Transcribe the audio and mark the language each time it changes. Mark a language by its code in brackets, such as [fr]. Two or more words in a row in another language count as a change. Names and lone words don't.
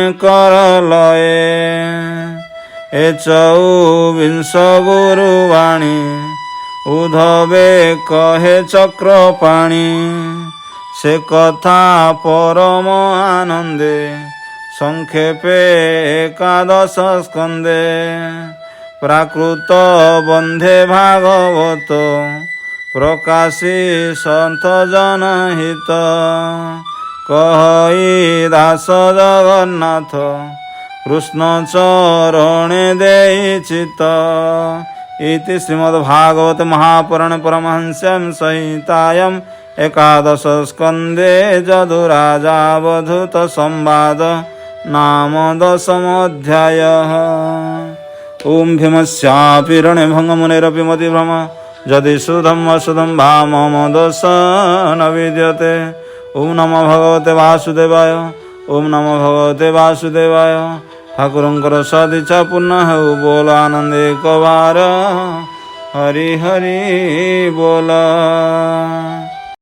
[or] କର ଲଏ ଏ ଚଉବିଂଶ ଗୁରୁବାଣୀ ଉଦ୍ଧବେ କହେ ଚକ୍ରପାଣି ସେ କଥା ପରମ ଆନନ୍ଦେ ସଂକ୍ଷେପେ ଏକାଦଶ ସ୍କନ୍ଧେ ପ୍ରାକୃତ ବନ୍ଧେ ଭାଗବତ ପ୍ରକାଶୀ ସନ୍ଥ ଜନହିତ କହି ଦାସ ଜଗନ୍ନାଥ କୃଷ୍ଣ ଚରଣେ ଦେଇ ଚିତ [sa] इति श्रीमद्भागवत महापुराण परमहंस्यां संहितायां एकादश स्कन्धे जदुराजावधूत संवाद नाम दशमोऽध्यायः। ओं भीमस्यापि रणभङ्गमुनिरपि मतिभ्रम यदि शुद्धम् अशुद्धं वा मम दोष न विद्यते। ओं नमो भगवते वासुदेवाय। ओं नमो भगवते वासुदेवाय। [or] ଠାକୁରଙ୍କର ସଦିଚ୍ଛା ପୂର୍ଣ୍ଣ ହୋ ବୋଲ ଆନନ୍ଦ ଏକ ବାର ହରି ହରି ବୋଲ।